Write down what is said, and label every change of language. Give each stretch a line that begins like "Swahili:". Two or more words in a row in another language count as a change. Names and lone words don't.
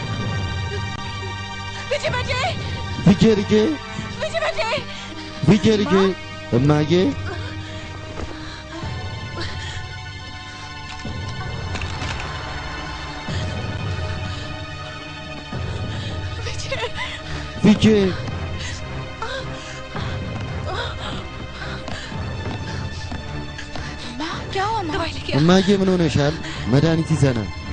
Hindi: विजय बेटे
Amharic: विजय ልጄ
Hindi: विजय बेटे
Amharic: विजय ልጄ እማዬ विजय
Hindi: माँ क्या हुआ? दवाई लेके आ।
Amharic: እማዬ ምን ሆነሻል? መድኃኒት ይዘናል።